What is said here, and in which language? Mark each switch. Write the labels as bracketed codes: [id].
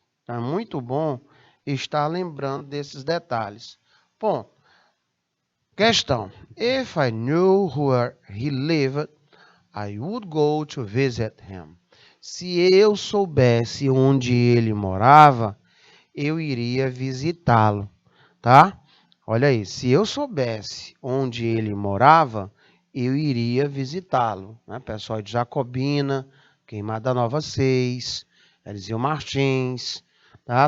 [pt] Então, é muito bom estar lembrando desses detalhes. Bom, questão. [en] If I knew where he lived, I would go to visit him. [pt] Se eu soubesse onde ele morava, eu iria visitá-lo, tá? Olha aí, se eu soubesse onde ele morava, eu iria visitá-lo, né? Pessoal de Jacobina, Queimada Nova 6, Eliseu Martins, tá?